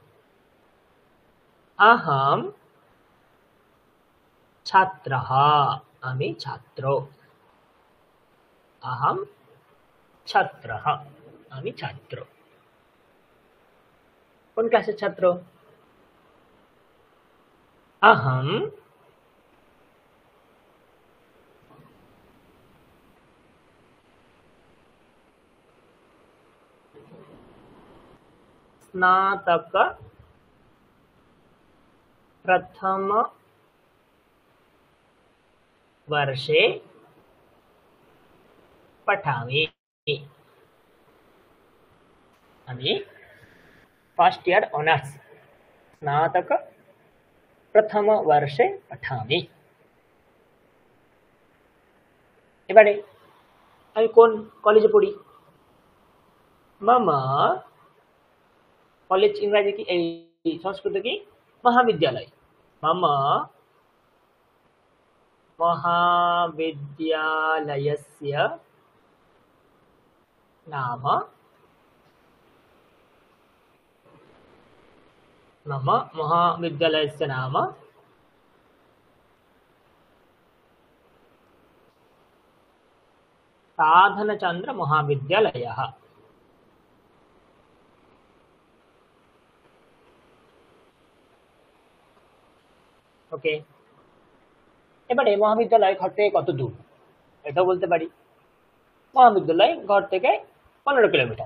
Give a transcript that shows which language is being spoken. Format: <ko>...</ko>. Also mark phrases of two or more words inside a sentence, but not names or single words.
<sa>আহম ছাত্রः,</sa> <bn>আমি ছাত্র।</bn> <sa>আহম ছাত্রः,</sa> <bn>আমি ছাত্র। কোন ক্লাসের ছাত্র?</bn> <sa>আহম स्नातक प्रथम वर्षे पठामि।</sa> <bn>আমি</bn> <en>first year</en> <bn>অনার্স,</bn> <sa>স্নাতক প্রথম বর্ষে পঠামি।</sa> <bn>এবারে আমি কোন কলেজে পড়ি? মামা, কলেজ ইংরাজি কি, এই সংস্কৃত কি?</bn> <sa>মহাবিদ্যালয়। মামা মহাবিদ্যালয়স্য নাম, मम महाविद्यालयस्य नाम साधनचंद्र महाविद्यालयः।</sa> <bn>ওকে, এবারে মহাবিদ্যালয় ঘর থেকে কত দূর এটাও বলতে পারি। মহাবিদ্যালয় ঘর থেকে 15 কিলোমিটার।</bn>